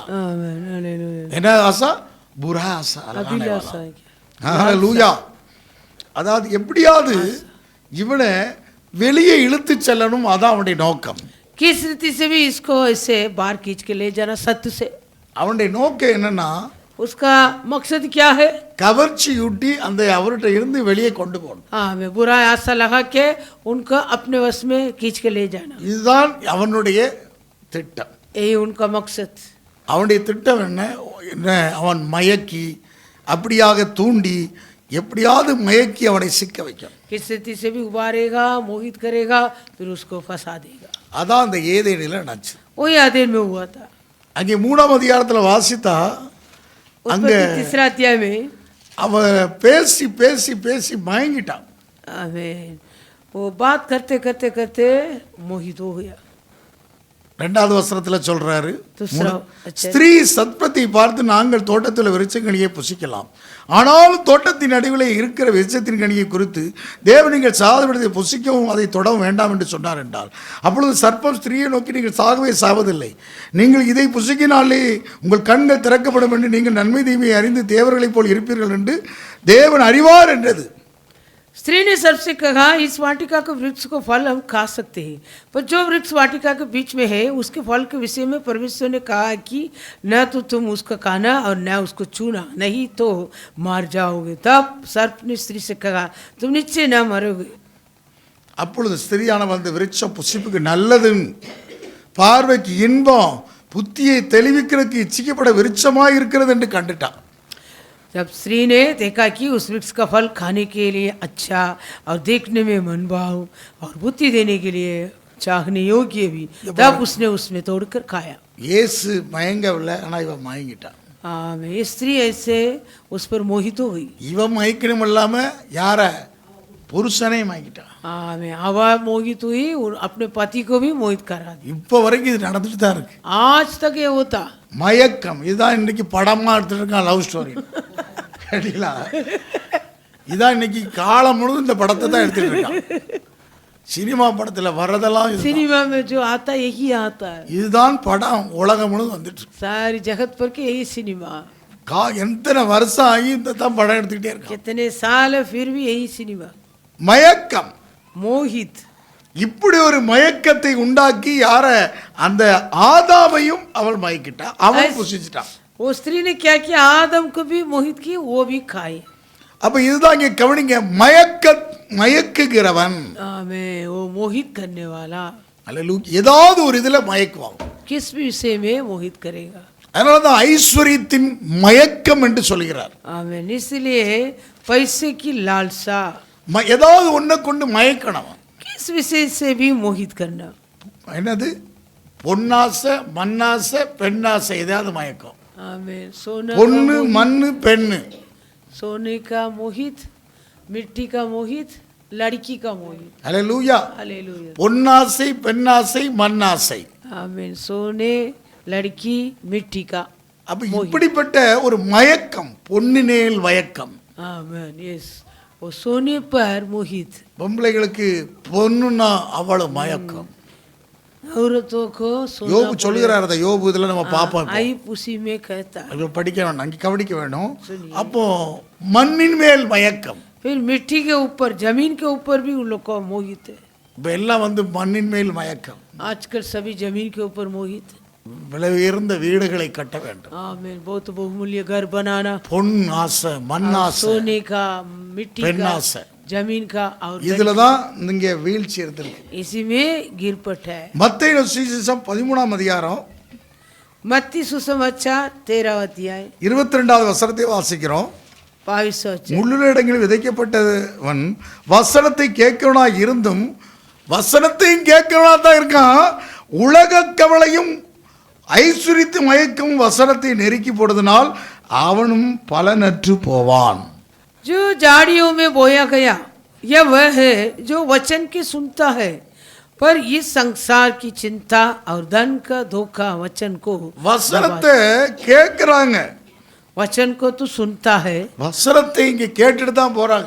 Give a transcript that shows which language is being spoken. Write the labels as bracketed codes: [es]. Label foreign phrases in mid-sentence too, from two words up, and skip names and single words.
[hi] आमीन. हालेलुया. [ta] என்ன ஆசா? [hi] बुरा आशा लगाने वाला. अभिलाषा है क्या? [ta] ஹல்லேலூயா. அதாவது எப்படியாவது இவனை வெளியே இழுத்து செல்லணும், அதான் அவனுடைய நோக்கம். [hi] किस रीति से भी इसको ऐसे बाहर खींच के ले जाना सत्य से. [ta] அவனுடைய நோக்கம் என்னன்னா [hi] उसका मकसद क्या है? [ta] கவர்ச்சி ஊட்டி அந்த அவர்கிட்ட இருந்து வெளியே கொண்டு போகணும். [hi] हाँ, मैं बुरा आशा लगा के उनको अपने वश में खींच के ले जाना. [ta] இதுதான் அவனுடைய திட்டம். [hi] यही उनका मकसद. [ta] அவனுடைய திட்டம் என்ன? அவன் மயக்கி அப்படியாக தூண்டி எப்படியாவது மயக்கி அவனை சிக்க வைக்கும். [hi] किस रीति से भी उबारेगा, मोहित करेगा, फिर उसको फंसा देगा. [ta] அதான் அந்த ஏதேனில நடந்துச்சு. [hi] वही आदेन में हुआ था. [ta] அங்கே 3ஆம் அதிகாரத்தில் வாசித்தா அங்க [hi] तीसरा अध्याय में [ta] அவன் பேசி பேசி பேசி மயங்கிட்டான். [hi] आमीन. वो बात करते करते करते मोहित हो गया. [ta] 2வது வசனத்தில் சொல்றாரு, [hi] दूसरा अच्छा. [ta] ஸ்திரீ சத்பத்தை பார்த்து நாங்கள் தோட்டத்தில் விருட்சங்கனியை புசிக்கலாம், ஆனாலும் தோட்டத்தின் நடுவில் இருக்கிற விருட்சத்தின் கனியை குறித்து தேவன் நீங்கள் சாதவிடத்தை புசிக்கவும் அதை தொடவும் வேண்டாம் என்று சொன்னார் என்றால், அப்பொழுது சர்ப்பம் ஸ்திரீயை நோக்கி நீங்கள் சாகவே சாவதில்லை, நீங்கள் இதை புசிக்கினாலே உங்கள் கண்கள் திறக்கப்படும் என்று நீங்கள் நன்மை தீமையை அறிந்து தேவர்களைப் போல் இருப்பீர்கள் என்று தேவன் அறிவார் என்றது. [hi] स्त्री ने सबसे कहा, इस वाटिका के वृक्ष को फल हम खा सकते हैं, पर जो वृक्ष वाटिका के बीच में है उसके फल के विषय में परमेश्वर ने कहा कि न तो तुम उसका खाना और न उसको छूना, नहीं तो मार जाओगे. तब सर्प ने स्त्री से कहा, तुम निश्चय न मरोगे. [ta] அப்பொழுது ஸ்திரியானவள் அந்த விருட்சம் புசிப்புக்கு நல்லது, பார்வைக்கு இன்பம், புத்தியை தெளிவிக்கிறதுக்கு இச்சிக்கப்பட விருட்சமாய் இருக்கிறது என்று கண்டுட்டான். [hi] जब स्त्री ने देखा कि उस वृक्ष का फल खाने के लिए अच्छा और देखने में मनभाव और बुद्धि देने के लिए चाहने योग्य भी, तब उसने उसमें तोड़कर खाया. [ta] இயேசு மயங்கவில்லை, ஆனால் இவன் மயங்கிட்டான். [hi] ये स्त्री ऐसे उस पर मोहित हो गई. [ta] இவன் மயக்கணும் இல்லாம யார புருஷனே மயக்கிட்டான். [hi] आमें हवा मोहित हुई और अपने पति को भी मोहित करा दी. [ta] இப்போ வரைக்கும் இது நடந்துட்டு தான் இருக்கு. [hi] आज तक ये होता. [ta] மயக்கம் இதுதான் இன்னைக்கு படமா எடுத்துட்டு இருக்கான் [en] love story. [ta] கேட்டீங்களா? இதான் இன்னைக்கு காலம் முழுவதும் இந்த படத்தை தான் எடுத்துட்டு இருக்கான். சினிமா படத்துல வர்றதெல்லாம் இதுதான். [hi] सिनेमा में जो आता है यही आता है. [ta] இதுதான் படம் உலகம் முழுவதும் வந்துட்டு இருக்கு. [hi] सारी जगत पर के यही सिनेमा. [ta] எத்தனை வருஷம் ஆகி இந்த தான் படம் எடுத்துக்கிட்டே இருக்கான். [hi] कितने साल है फिर भी यही सिनेमा. [ta] மயக்கம், [hi] मोहित. [ta] இப்படி ஒரு மயக்கத்தை உண்டாக்கி யார அந்த ஆதாமையும் அவள் மயக்கிட்டா, அவன் புசிச்சிட்டான். [hi] वो स्त्री ने क्या किया, आदम को भी मोहित की, वो भी खाए. [ta] அப்ப இதுதான் இங்க கவனிங்க, மயக்குகிறவன். [hi] आमें वो मोहित करने वाला. [ta] அல்லேலூயா. ஏதாவது ஒரு இதுல மயக்குவாங்க. [hi] किस भी विषय में मोहित करेगा. [ta] அதனாலதான் ஐஸ்வர்யத்தின் மயக்கம் என்று சொல்கிறார். [hi] आमें. इसलिए पैसे की लालसा, [ta] ஏதாவது ஒன்றை கொண்டு மயக்கணும். [hi] किस विषय से भी मोहित करना. [ta] என்னது? பொன்னாசை, மண்ணாசை, பெண்ணாசை, ஏதாவது மயக்கம். [hi] आमें. सोना, [ta] பொண்ணு, மண்ணு, பெண்ணு. [hi] सोने का मोहित, मिट्टी का मोहित, लड़की का मोहित. [ta] அல்லேலூயா. [hi] हालेलुया. [ta] பொன்னாசை, பெண்ணாசை, மண்ணாசை. [hi] आमें. सोने, लड़की, मिट्टी का. [ta] அப்ப இப்படிப்பட்ட ஒரு மயக்கம், பொன்னினேல் மயக்கம். [hi] आमें. यस, वो सोने पर मोहित. [ta] பொம்பளைகளுக்கு பொண்ணுன்னா அவ்வளவு மயக்கம். [hi] औरतों को सोना [ta] யோபு சொல்லுகிறார். அதை யோபு இதுல நம்ம பார்ப்போம். [hi] आई उसी में कहता है. [ta] அது படிக்க வேண்டாம், அங்கே கவனிக்க வேணும். அப்போ மண்ணின் மேல் மயக்கம். [hi] फिर मिट्टी के ऊपर, जमीन के ऊपर भी उन लोग को मोहित है. [ta] இப்போ எல்லாம் மண்ணின் மேல் மயக்கம். [hi] आजकल सभी जमीन के ऊपर मोहित है. [ta] விலை உயர்ந்த வீடுகளை கட்ட வேண்டும். [hi] आमीन. बहुत बहुमूल्य घर बनाना. [ta] பொன் ஆசை, மண் ஆசை, [hi] सोने का, मिट्टी [ta] பெண் [hi] का, [ta] ஆசை. [hi] जमीन का. और [ta] இதுல தான் இங்க வீழ்ச்சி இருந்திருக்கு. [hi] इसी में गिरपट है. [ta] மத்தேயு சுவிசேஷம் 13ஆம் அதிகாரம் [hi] मत्ती सुसमाचार 13 अध्याय [ta] 22வது வசனத்தை வாசிக்கிறோம். [hi] 22 अध्याय. [ta] முள்ளுள்ள இடங்களில் விதைக்கப்பட்டவன் வசனத்தை கேட்கவனா இருந்தும் வசனத்தையும் கேட்கவனா தான் இருக்கான். உலக கவலையும் ஐஸ்வர்யத்து மயக்கும் வசனத்தை நெருக்கி போடுவதனால் அவனும் பலனற்று போவான். [hi] जो झाड़ियों में बोया गया यह वह है जो वचन की सुनता है, पर इस संसार की चिंता और धन का धोखा वचन को. [ta] வசனத்தை கேட்கிறாங்க, [hi] वचन को तो सुनता है, [ta] வசனத்தை இங்க கேட்டுட்டு தான் போறாங்க.